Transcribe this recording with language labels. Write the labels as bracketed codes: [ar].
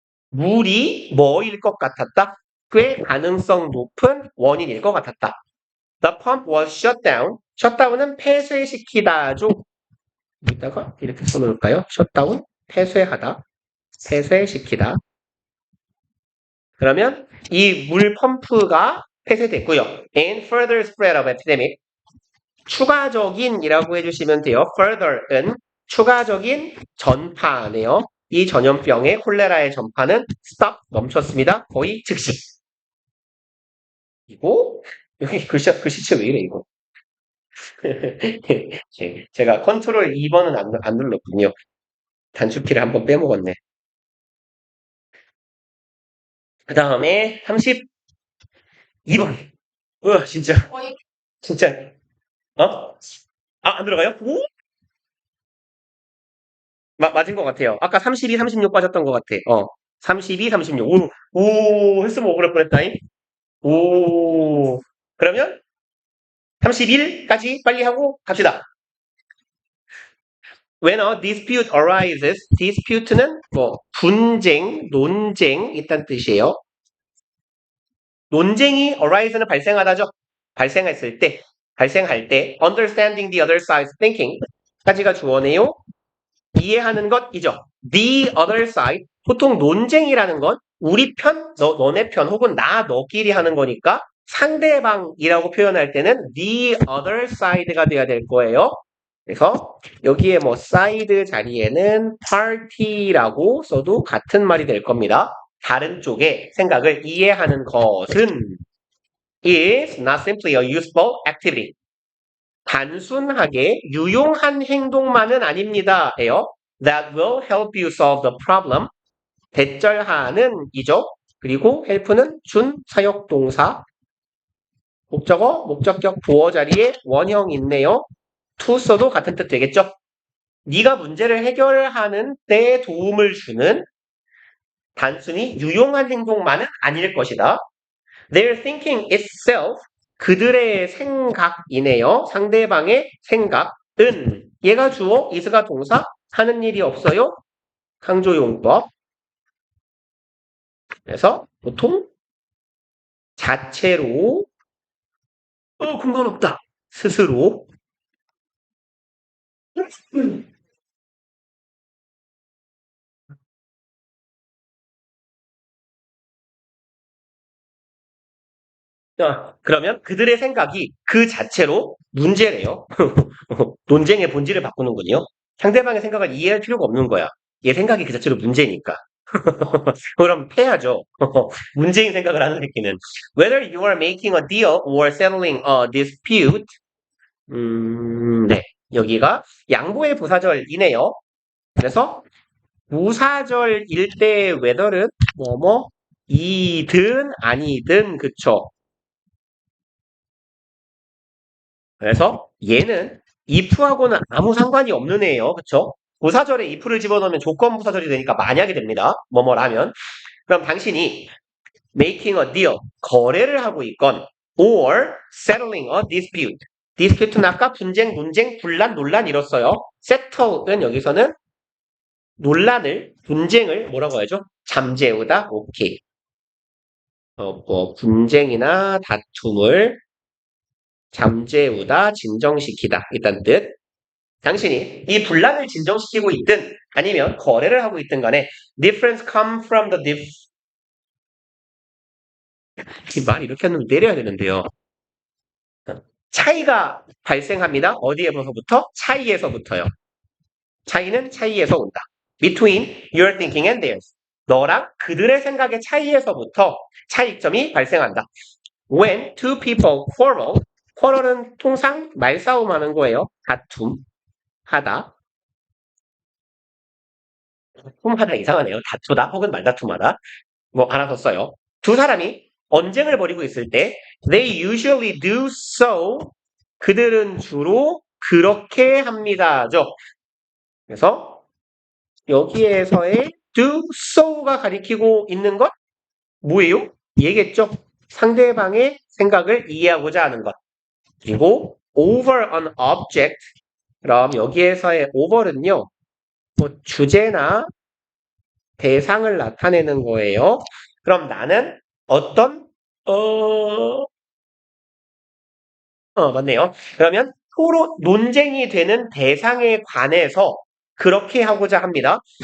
[ko] 물이 뭐일 것 같았다? 꽤 가능성 높은 원인일 것 같았다. [en] The pump was shut down. shutdown은 [ko] 폐쇄시키다죠. 여기다가 이렇게 써놓을까요? shutdown, 폐쇄하다, 폐쇄시키다. 그러면 이 물 펌프가 폐쇄됐고요. [en] And further spread of epidemic. [ko] 추가적인이라고 해주시면 돼요. further은 추가적인 전파네요. 이 전염병의 콜레라의 전파는 stop 멈췄습니다. 거의 즉시. 이거 여기 글씨체 왜 이래 이거? 제가 컨트롤 2번은 안 눌렀군요. 단축키를 한번 빼먹었네. 그 다음에 32번. 진짜 진짜 안 들어가요? 오? 맞은 것 같아요. 아까 32, 36 빠졌던 것 같아. 32, 36. 오, 했으면 억울할 뻔했다잉. 오, 그러면 31까지 빨리 하고 갑시다. [en] When a dispute arises, [ko] dispute는 뭐 분쟁, 논쟁 있다는 뜻이에요. 논쟁이 arise는 발생하다죠. 발생할 때, [en] understanding the other side's thinking [ko] 까지가 주어네요. 이해하는 것이죠. The other side, 보통 논쟁이라는 건 우리 편, 너네 편 혹은 너끼리 하는 거니까 상대방이라고 표현할 때는 [en] the other side [ko] 가 돼야 될 거예요. 그래서 여기에 뭐 side 자리에는 party라고 써도 같은 말이 될 겁니다. 다른 쪽의 생각을 이해하는 것은 [en] is not simply a useful activity. [ko] 단순하게 유용한 행동만은 아닙니다. 예요. [en] That will help you solve the problem. [ko] 대절하는 이죠. 그리고 help는 준 사역동사. 목적어, 목적격 보어 자리에 원형 있네요. to 써도 같은 뜻 되겠죠. 네가 문제를 해결하는 데 도움을 주는 단순히 유용한 행동만은 아닐 것이다. [en] Their thinking itself, [ko] 그들의 생각이네요. 상대방의 생각은 얘가 주어, is가 동사, 하는 일이 없어요. 강조용법. 그래서 보통 자체로 근거는 없다. 스스로 자, 그러면 그들의 생각이 그 자체로 문제래요. 논쟁의 본질을 바꾸는군요. 상대방의 생각을 이해할 필요가 없는 거야. 얘 생각이 그 자체로 문제니까. 그럼 패야죠. 문제인 생각을 하는 새끼는. [en] Whether you are making a deal or settling a dispute. [ko] 네. 여기가 양보의 부사절이네요. 그래서 부사절일 때 whether는 뭐뭐 이든 아니든 그쵸. 그래서 얘는 if하고는 아무 상관이 없는 애예요. 그쵸? 부사절에 if를 집어넣으면 조건 부사절이 되니까 만약에 됩니다. 뭐뭐라면. 그럼 당신이 [en] making a deal, [ko] 거래를 하고 있건 [en] or settling a dispute. [ko] dispute는 아까 분쟁, 논쟁, 분란, 논란 이뤘어요. settle은 여기서는 논란을, 분쟁을 뭐라고 하죠? 잠재우다. 오케이. 뭐 분쟁이나 다툼을 잠재우다, 진정시키다. 일단 뜻. 당신이 이 분란을 진정시키고 있든 아니면 거래를 하고 있든 간에 [en] difference come from the [ko] 이 말 이렇게 하면 내려야 되는데요. 차이가 발생합니다. 어디에서부터? 차이에서부터요. 차이는 차이에서 온다. [en] Between your thinking and theirs. [ko] 너랑 그들의 생각의 차이에서부터 차이점이 발생한다. [en] When two people quarrel, quarrel은 [ko] 통상 말싸움하는 거예요. 다툼, 하다. 다툼하다 이상하네요. 다투다 혹은 말다툼하다. 뭐 알아서 써요. 두 사람이 언쟁을 벌이고 있을 때 [en] they usually do so. [ko] 그들은 주로 그렇게 합니다죠. 그래서 여기에서의 do so가 가리키고 있는 것 뭐예요? 얘겠죠. 상대방의 생각을 이해하고자 하는 것. 그리고 [en] over an object. [ko] 그럼 여기에서의 over는요. 뭐 주제나 대상을 나타내는 거예요. 그럼 나는 어떤 맞네요. 그러면 토론 논쟁이 되는 대상에 관해서 그렇게 하고자 합니다.